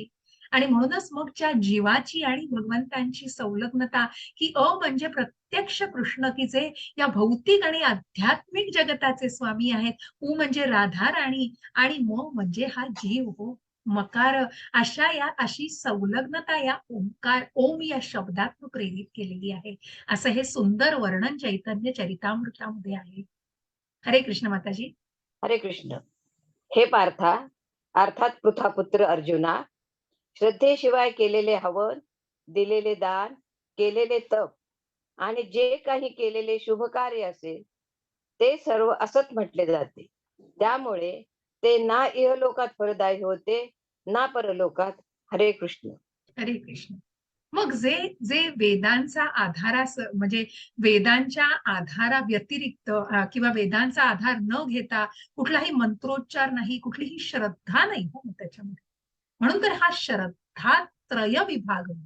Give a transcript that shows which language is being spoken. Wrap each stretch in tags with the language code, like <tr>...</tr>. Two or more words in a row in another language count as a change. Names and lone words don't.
<mr>आणि म्हणूनच मग ज्या जीवाची आणि भगवंतांची संलग्नता, ही अ म्हणजे प्रत्यक्ष कृष्ण, की जे या भौतिक आणि आध्यात्मिक जगताचे स्वामी आहेत. उ म्हणजे राधाराणी आणि म म्हणजे हा जीव हो, मकार. अशी संलग्नता या ओंकार ओम या शब्दात प्रेरित केलेली आहे. असं हे सुंदर वर्णन चैतन्य चरितामृतामध्ये आहे. हरे कृष्ण माताजी. हरे कृष्ण. हे पार्था, अर्थात पृथापुत्र अर्जुना, श्रद्धेशिवाय केलेले हवन, दिलेले दान, केलेले तप आणि जे काही केलेले शुभ कार्य असेल, ते सर्व असत म्हटले जाते. त्यामुळे ते ना इहलोकात फलदायी होते, ना परलोकात. हरे कृष्ण. हरे कृष्ण. मग जे जे वेदांचा म्हणजे वेदांच्या आधारा व्यतिरिक्त किंवा वेदांचा आधार न घेता कुठलाही मंत्रोच्चार नाही, कुठलीही श्रद्धा नाही हो मग त्याच्यामध्ये. म्हणून तर हा श्रद्धा त्रय विभाग आहे.</mr>